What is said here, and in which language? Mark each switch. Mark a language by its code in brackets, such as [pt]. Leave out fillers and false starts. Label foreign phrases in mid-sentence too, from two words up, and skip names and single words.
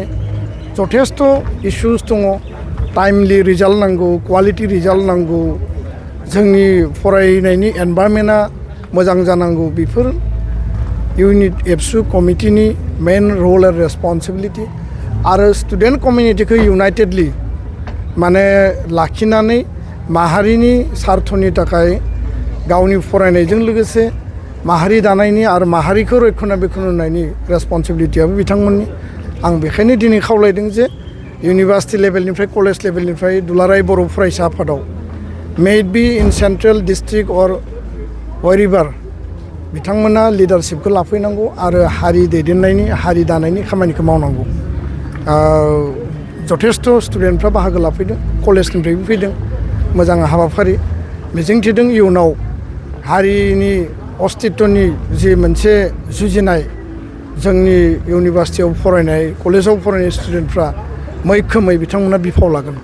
[brx] जथेस्थ' इस्युस दङ [en] timely result [brx] नांगौ [en] quality result [brx] नांगौ जोंनि फरायनायनि एनभायरनमेन्टआ मोजां जानांगौ बेफोर इउनिट एबसु कमिटिनि [en] main role and responsibility [brx] आरो स्टुडेन्ट कमिउनिटिखौ इउनाइटेडलि माने लाखिनानै माहारिनि सार्थनि थाखाय गावनि फरायनायजों लोगोसे माहारि दानायनि आरो माहारिखौ रैखानाबेक्षन होनायनि रेसपन्सिबिलिटियाबो बिथांमोननि। आं बेखायनो दिनै खावलायदों जे इउनिभार्सिटि लेभेलनिफ्राय कलेज लेभेलनिफ्राय दुलाराय बर' फरायसा आफादाव [en] may it be in central district or wherever [brx] बिथांमोना लिडारशिपखौ लाफैनांगौ आरो हारि दैदेननायनि हारि दानायनि खामानिखौ मावनांगौ। जथेस्थ' स्टुडेन्टफ्रा बाहागो लाफैदों कलेजनिफ्रायबो फैदों मोजां हाबाफारि मिजिंथिदों इयुनाव हारिनि अस्तित्वनि जि मोनसे जुजिनाय जोंनि इउनिभार्सिटियाव फरायनाय कलेजाव फरायनाय स्टुडेन्टफ्रा मैखोमै बिथांमोना बिफाव लागोन।